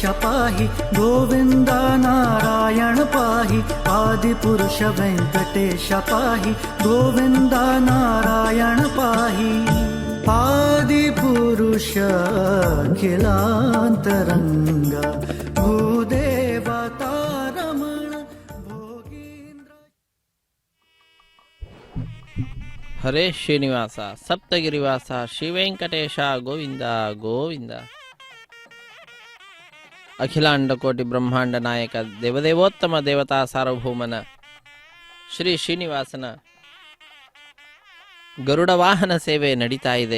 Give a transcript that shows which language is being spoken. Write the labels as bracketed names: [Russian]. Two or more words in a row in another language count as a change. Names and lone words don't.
[Sanskrit] पाहि गोविंद नारायण पाहि आदिपुरुष वेंकटेश पाहि गोविंद नारायण पाहि आदिपुरुष अखिलान्तरङ्ग भूदेवतारमण भोगी ಹರೇ ಶ್ರೀನಿವಾಸ ಸಪ್ತಗಿರಿವಾಸ ಶ್ರೀವೆಂಕಟೇಶ ಗೋವಿಂದ ಗೋವಿಂದ. [Kannada] ಅಖಿಲಾಂಡ ಕೋಟಿ ಬ್ರಹ್ಮಾಂಡ ನಾಯಕ ದೇವದೇವೋತ್ತಮ ದೇವತಾ ಸಾರ್ವಭೌಮನ ಶ್ರೀ ಶ್ರೀನಿವಾಸನ ಗರುಡ ವಾಹನ ಸೇವೆ ನಡೀತಾ ಇದೆ.